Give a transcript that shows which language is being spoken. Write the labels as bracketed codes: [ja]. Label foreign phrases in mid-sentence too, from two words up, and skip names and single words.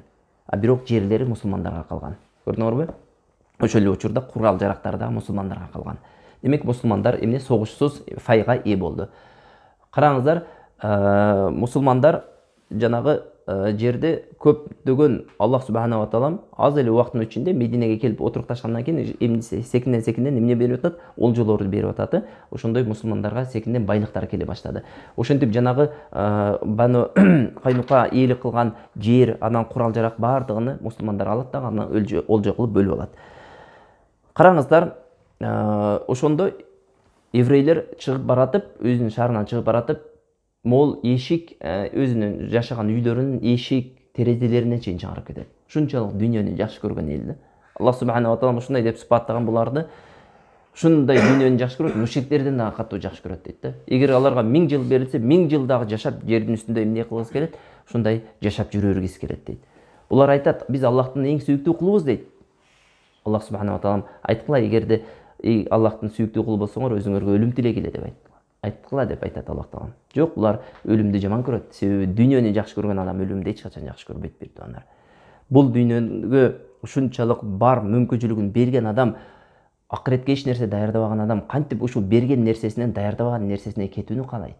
[ky] Бирок жерлери мусулмандарга калган. Көрдүңөрбү? Ошол эле учурда курал жарактары да мусулмандарга калган. Демек мусулмандар эмне согушсуз файга ээ болду. Караңыздар, мусулмандар жанагы жерде көптөгөн Аллах [ar] سبحانه وتعالى [ky] аз эле убакыттын ичинде Мединеге келип отурукташкандан кийин эмне секинден эмне берип атат? Ол жолорду берип атат. Ошондой мусулмандарга секинден байлыктар келе баштады. Ошентип жанагы Бану Кайнука ээлик кылган жер, анан курал жарак бардыгын мусулмандар алат да, анан олжо кылып бөлүп алат. Караңыздар, ошондо еврейлер чыгып баратып, өзүнүн шаарынан чыгып баратып, мол эшик, өзүнүн жашаган үйлөрүнүн эшик терезелерине чейин чыгарып кетет. Ушунчалык дүйнөнү жакшы көргөн эл да. Аллах [ar] سبحانه وتعالى [ky] ушундай деп сыпаттаган буларды. Ушундай дүйнөнү жакшы көрөт, мушриктерден дагы катуу жакшы көрөт дейт да. Эгер аларга 1000 жыл берилсе, 1000 жыл дагы жашап жердин үстүндө эмне кылгысы келет? Ушундай жашап жүрө бергиси келет дейт. Булар айтат, биз Аллахтын эң сүйүктүү кулубуз дейт. Аллах [ar] سبحانه وتعالى [ky] айткыла, эгерде Аллахтын сүйүктүү кулу болсоңор, өзүңөргө өлүм тилегиле деп айткыла деп айтат Аллах таала. Жок, булар өлүмдү жаман көрөт. Себеби дүйнөнү жакшы көргөн адам өлүмдү эч качан жакшы көрбөйт бир тугандар. Бул дүйнөгө ушунчалык бар мүмкүнчүлүгүн берген адам, акыретке эч нерсе даярдабаган адам кантип ушул берген нерсесинен даярдабаган нерсесине кетүүнү каалайт?